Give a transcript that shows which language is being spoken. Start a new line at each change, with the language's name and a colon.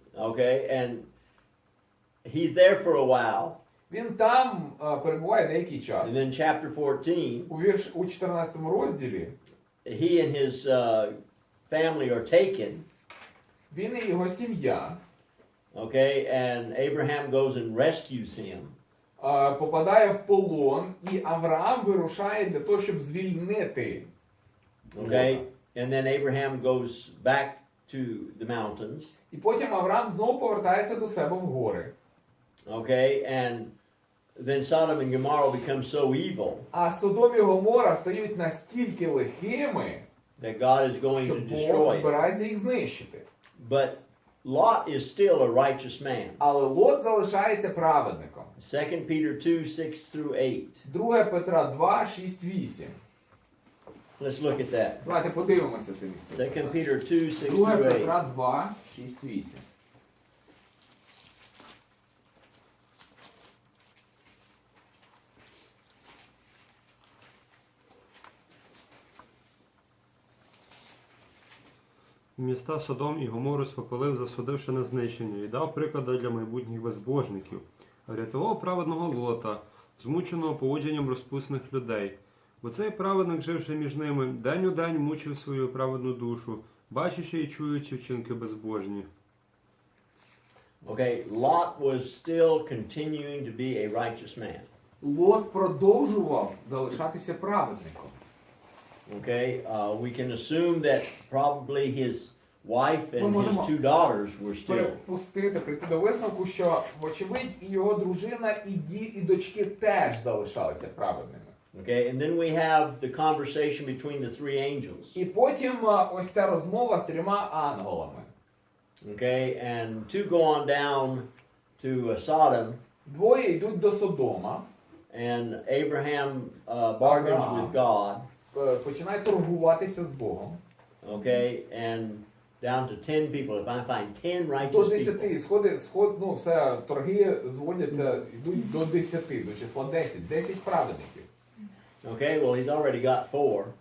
English: Okay, and he's there for a while.
Ukrainian: Він там перебуває деякий
English: And
Ukrainian: час.
English: then chapter 14,
Ukrainian: У 14 розділі
English: he and his family are taken.
Ukrainian: він і його сім'я
English: Okay, and Abraham goes and rescues him.
Ukrainian: попадає в полон, і Авраам вирушає для того, щоб звільнити.
English: Okay,
Ukrainian: Лота.
English: and then Abraham goes back to the mountains.
Ukrainian: І потім Авраам знову повертається до себе в гори.
English: Okay, and then Sodom and Gomorrah become so evil
Ukrainian: А Содом і Гомора стають настільки лихими,
English: that God is going
Ukrainian: що
English: to
Ukrainian: Бог
English: destroy them.
Ukrainian: збирається їх знищити.
English: But Lot is still a righteous man.
Ukrainian: Але Лот залишається праведником.
English: 2 Peter 2, 6 through 8.
Ukrainian: 2 Петра 2, 6, 8.
English: Let's look at that.
Ukrainian: Давайте подивимося це
English: 2
Ukrainian: місце.
English: Peter 2, 6
Ukrainian: 2
English: through 8.
Ukrainian: Петра 2, 6, 8. Міста Содом і Гомору спопилив, засудивши на знищення, і дав приклади для майбутніх безбожників. Врятував праведного Лота, змученого поводженням розпусних людей. Бо цей праведник, живши між ними, день у день мучив свою праведну душу, бачачи і чуючи вчинки безбожні.
English: Okay, Lot was still continuing to be a righteous man.
Ukrainian: Лот продовжував залишатися праведником.
English: Okay, we can assume that probably his wife
Ukrainian: Ми
English: and his
Ukrainian: можемо
English: two daughters were still.
Ukrainian: Прийти до висновку, що, вочевидь, і його дружина, і дочки теж залишалися праведними.
English: Okay, and then we have the conversation between the three angels.
Ukrainian: І потім ось ця розмова з трьома ангелами.
English: Okay, and two go on down to Sodom,
Ukrainian: Двоє йдуть до Содома,
English: and Abraham bargains with God.
Ukrainian: Починає торгуватися з Богом.
English: Okay, and down to 10 people. If I find 10
Ukrainian: До
English: righteous people,
Ukrainian: 10, ну все, торги зводяться, йдуть до 10, до числа 10, 10 праведників.
English: okay, well he's already got 4.